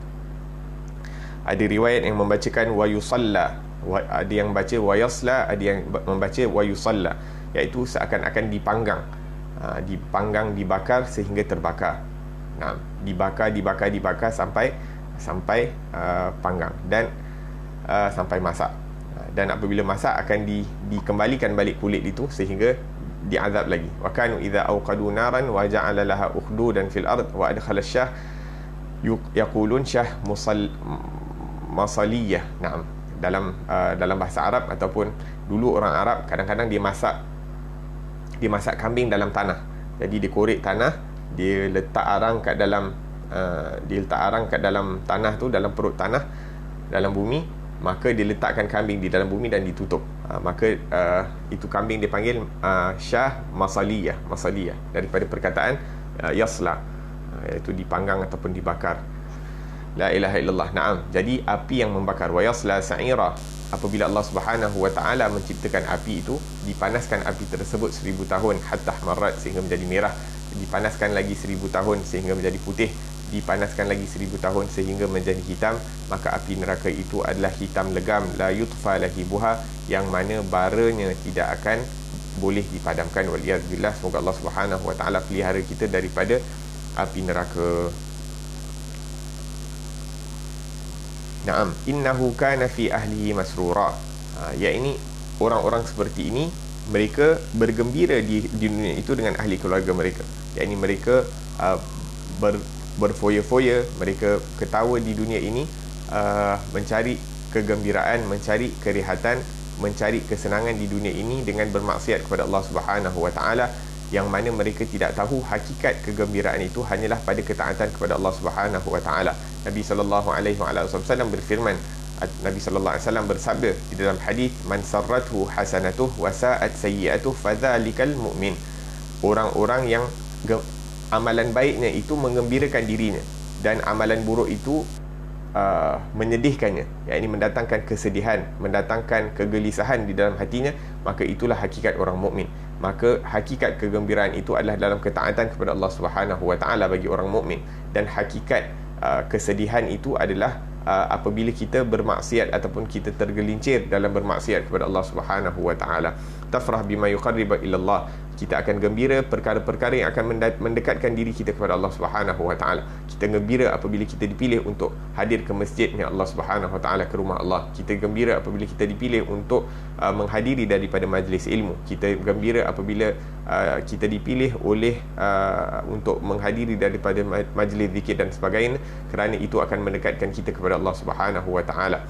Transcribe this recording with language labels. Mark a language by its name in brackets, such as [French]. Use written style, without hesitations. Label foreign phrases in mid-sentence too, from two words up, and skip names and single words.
[Malay] Ada riwayat yang membacakan wayusalla, ada yang baca wayasla, ada yang membaca wayusalla, iaitu seakan-akan dipanggang, dibakar sehingga terbakar. Nah, dibakar sampai panggang dan sampai masak, dan apabila masak akan dikembalikan balik kulit itu sehingga diazab lagi. [Arabic] وكانوا إذا أوقدوا نارا وجعل لها أخدودا في الأرض وأدخل شاة يقولون شاة مصلية. [Malay] Naam, dalam bahasa Arab ataupun dulu orang Arab kadang-kadang dia masak kambing dalam tanah. Jadi dia korek tanah, dia letak arang kat dalam tanah tu, dalam perut tanah, dalam bumi, maka dia letakkan kambing di dalam bumi dan ditutup. Maka itu kambing dia panggil [Arabic] شاة مصلية [Malay] daripada perkataan yasla, iaitu dipanggang ataupun dibakar. [Arabic] لا إله إلا الله. [Malay] Naam, jadi api yang membakar. [Arabic] ويصلى سعيرا, [Malay] apabila Allah [Arabic] سبحانه وتعالى [Malay] menciptakan api itu, dipanaskan api tersebut 1000 tahun [Arabic] حتى احمرت, [Malay] sehingga menjadi merah, dipanaskan lagi 1000 tahun sehingga menjadi putih, dipanaskan lagi 1000 tahun sehingga menjadi hitam. Maka api neraka itu adalah hitam legam, [Arabic] لا يطفأ لهيبها, [Malay] yang mana baranya tidak akan boleh dipadamkan. [Arabic] والعياذ بالله. [Malay] Semoga Allah [Arabic] سبحانه وتعالى [Malay] pelihara kita daripada api neraka. [Arabic] نعم، إنه كان في أهله مسرورا. [Malay] Yakni orang-orang seperti ini, mereka bergembira di dunia itu dengan ahli keluarga mereka. Yakni mereka berfoya-foya, mereka ketawa di dunia ini, mencari kegembiraan, mencari kerihatan, mencari kesenangan di dunia ini dengan bermaksiat kepada Allah [Arabic] سبحانه وتعالى, [Malay] yang mana mereka tidak tahu hakikat kegembiraan itu hanyalah pada ketaatan kepada Allah [Arabic] سبحانه وتعالى. [Malay] Nabi [Arabic] صلى الله عليه وسلم [Malay] berfirman, Nabi [Arabic] صلى الله عليه وسلم [Malay] bersabda di dalam hadis, [Arabic] من سرته حسنته وساءته سيئته فذلك المؤمن. [Malay] Orang-orang yang amalan baiknya itu menggembirakan dirinya dan amalan buruk itu menyedihkannya, yakni mendatangkan kesedihan, mendatangkan kegelisahan di dalam hatinya, maka itulah hakikat orang mukmin. Maka hakikat kegembiraan itu adalah dalam ketaatan kepada Allah [Arabic] سبحانه وتعالى [Malay] bagi orang mukmin, dan hakikat kesedihan itu adalah apabila kita bermaksiat ataupun kita tergelincir dalam bermaksiat kepada Allah [Arabic] سبحانه وتعالى. تفرح بما يقرب إلى الله. [Malay] Kita akan gembira perkara-perkara yang akan mendekatkan diri kita kepada Allah [Arabic] سبحانه وتعالى. [Malay] Kita gembira apabila kita dipilih untuk hadir ke masjidnya Allah [Arabic] سبحانه وتعالى, [Malay] ke rumah Allah. Kita gembira apabila kita dipilih untuk menghadiri daripada majlis ilmu. Kita gembira apabila kita dipilih oleh untuk menghadiri daripada majlis zikir dan sebagainya, kerana itu akan mendekatkan kita kepada Allah [Arabic] سبحانه وتعالى.